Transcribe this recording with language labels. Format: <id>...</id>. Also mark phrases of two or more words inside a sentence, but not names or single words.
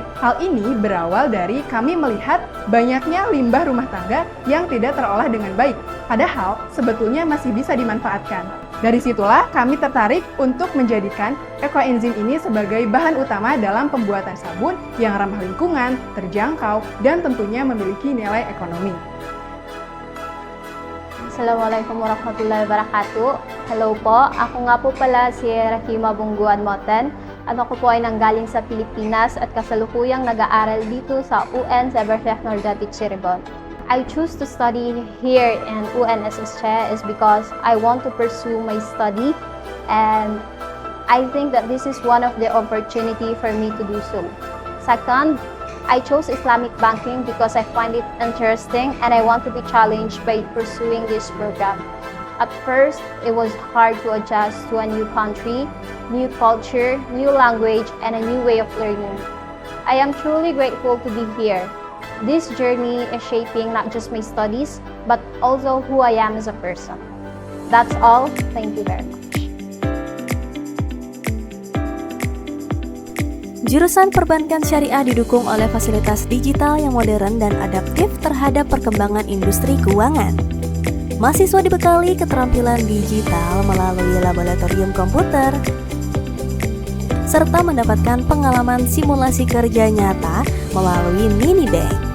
<id>Hal ini berawal dari kami melihat banyaknya limbah rumah tangga yang tidak terolah dengan baik, padahal sebetulnya masih bisa dimanfaatkan. Dari situlah kami tertarik untuk menjadikan ekoenzim ini sebagai bahan utama dalam pembuatan sabun yang ramah lingkungan, terjangkau, dan tentunya memiliki nilai ekonomi.</id> <ar>السلام عليكم ورحمة الله وبركاته.</ar> <tl>Hello po, ako nga po pala si Rahima Bungguan Moten at ako po ay nanggaling sa Pilipinas at kasalukuyang nag-aaral dito sa UIN Siber Syekh Nurjati Cirebon.</tl> <en>I choose to study here in UNSSC is because I want to pursue my study, and I think that this is one of the opportunity for me to do so. Second, I chose Islamic banking because I find it interesting and I want to be challenged by pursuing this program. At first, it was hard to adjust to a new country, new culture, new language, and a new way of learning. I am truly grateful to be here. This journey is shaping not just my studies, but also who I am as a person. That's all. Thank you very much.</en> <id>Jurusan perbankan syariah didukung oleh fasilitas digital yang modern dan adaptif terhadap perkembangan industri keuangan. Mahasiswa dibekali keterampilan digital melalui laboratorium komputer, serta mendapatkan pengalaman simulasi kerja nyata melalui mini bank.</id>